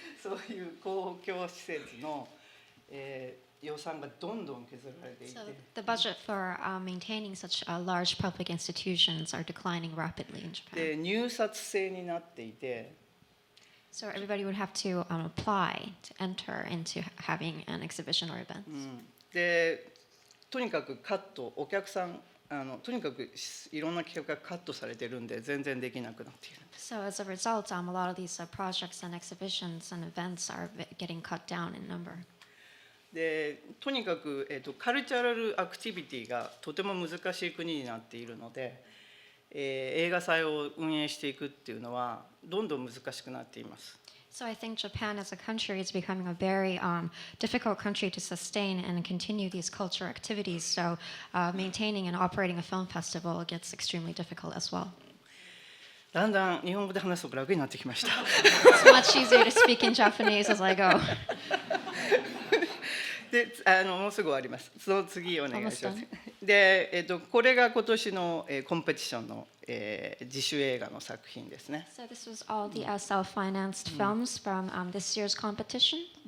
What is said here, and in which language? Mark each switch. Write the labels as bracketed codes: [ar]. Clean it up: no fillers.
[ja] そういう公共施設の、予算がどんどん削られていて。 [en] So the budget for maintaining such large public institutions are declining rapidly in Japan. [ja] で、入札制になっていて。 [en] So everybody would have to apply to enter into having an exhibition or event. [ja] で、とにかくカット、お客さんとにかくいろんな企画がカットされてるんで全然できなくなっている。 [en] So as a result, a lot of these projects and exhibitions and events are getting cut down in number. [ja] で、とにかくカルチャラルアクティビティがとても難しい国になっているので、映画祭を運営していくっていうのはどんどん難しくなっています。 [en] So I think Japan as a country is becoming a very difficult country to sustain and continue these cultural activities. So maintaining and operating a film festival gets extremely difficult as well. [ja] だんだん日本語で話すと楽になってきました。 [en] It's much easier to speak in Japanese as I go. [ja] で、もうすぐ終わります。その次お願いします。で、これが今年のコンペティションの自主映画の作品ですね。 [en] So this was all the self-financed films from this year's competition.